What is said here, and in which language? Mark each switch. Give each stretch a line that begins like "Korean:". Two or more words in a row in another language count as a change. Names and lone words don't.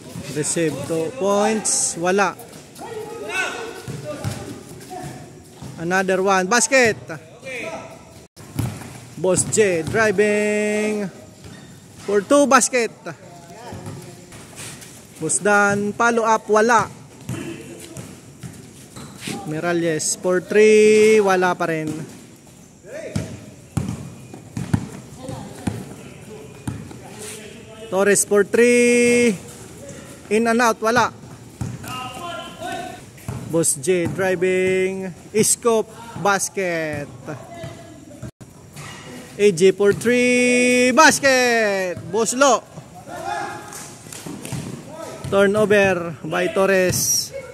English: Receive 2 points. Wala. Another one. Basket. Boss J driving for 2 basket. Boss Dan follow up. Wala. Miralles for 3.
Filipino: Wala pa rin.
English: Torres for 3. In and out. Wala. Boss J driving. Scope basket. AJ for 3. Basket. Boss Lo. Turnover by Torres.